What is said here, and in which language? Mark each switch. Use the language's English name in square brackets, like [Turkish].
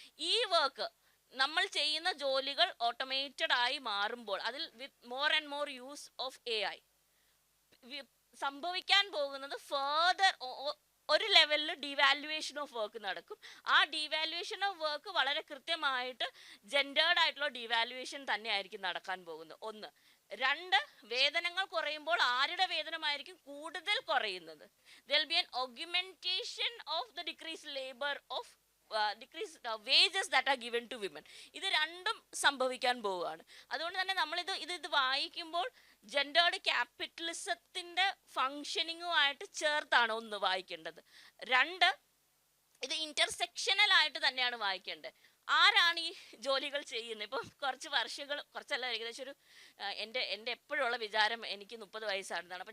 [Malayalam] ഈ വർക്ക് നമ്മൾ ചെയ്യുന്ന ജോലികൾ ഓട്ടോമേറ്റഡ് ആയി മാറുമ്പോൾ അതിൽ [English] with more and more use of [Malayalam] AI സംഭവിക്കാൻ പോകുന്നത് ഫർദർ ഒരു ലെവലിൽ [English] devaluation of work [Malayalam] നടക്കും. ആ [English] devaluation of work [Malayalam] വളരെ കൃത്യമായിട്ട് ജെൻഡേർഡ് ആയിട്ടുള്ള ഡിവാലുവേഷൻ തന്നെ ആയിരിക്കും നടക്കാൻ പോകുന്നത്. ഒന്ന്. രണ്ട്, വേതനങ്ങൾ കുറയുമ്പോൾ ആരുടെ വേതനമായിരിക്കും കൂടുതൽ കുറയുന്നത്? [English] there will be an augmentation of the decreased labor of decreased wages that are given to women. [Malayalam] ഇത് രണ്ടും സംഭവിക്കാൻ പോവുകയാണ്. അതുകൊണ്ട് തന്നെ നമ്മളിത് ഇത് വായിക്കുമ്പോൾ ജെൻഡേർഡ് ക്യാപിറ്റലിസത്തിന്റെ ഫങ്ഷനിങ്ങുമായിട്ട് ചേർത്താണ് ഒന്ന് വായിക്കേണ്ടത്. രണ്ട്, ഇത് ഇന്റർസെക്ഷണൽ ആയിട്ട് തന്നെയാണ് വായിക്കേണ്ടത്. ആരാണ് ഈ ജോലികൾ ചെയ്യുന്നത്? ഇപ്പം കുറച്ചല്ല, ഏകദേശം ഒരു എൻ്റെ എപ്പോഴുള്ള വിചാരം എനിക്ക് 30 വയസ്സാണെന്നാണ്.